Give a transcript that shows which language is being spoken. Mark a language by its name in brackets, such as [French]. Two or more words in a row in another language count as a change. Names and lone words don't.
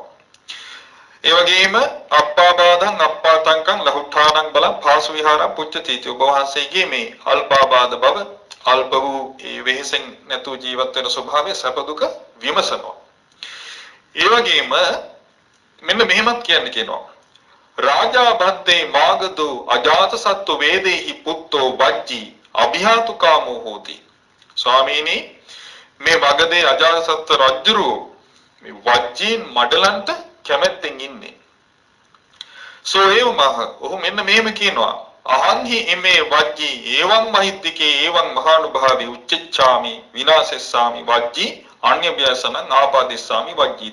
[Sinhala] ඒ වගේම [Pali] අප්පාබාධං අප්පාතංකං ලහුඨානං බලං පාසු විහාරං පුච්චති [Sinhala] වහන්සේගේ මේ අල්පාබාධ බව අල්ප වූ ඒ වෙහෙසෙන් නැතු ජීවත් වෙන ස්වභාවය සැප දුක විමසනවා. ඒ වගේම මෙන්න මෙහෙමත් කියනවා. [Pali] රාජා භත්තේ මාගදෝ අජාතසත්තු වේදේහි පුත්තෝ වජ්ජී අභිහාතුකාමෝ හෝති. [Sinhala] ස්වාමීනි මේ මගධේ අජාතසත්තු රජුරු මේ වජ්ජීන් මඩලන්ට කැමැත්තෙන් ඉන්නේ. සෝයෝමහ ඔහු මෙන්න මෙහෙම කියනවා. [Pali] අහංහි ඉමේ වජ්ජී ඒවං මහිද්దికේ ඒවං මහානුභාවී උච්චච්ඡාමි විනාශෙස්සාමි වජ්ජී අන්‍ය ව්‍යසන නාපාදිස්සාමි වජ්ජී.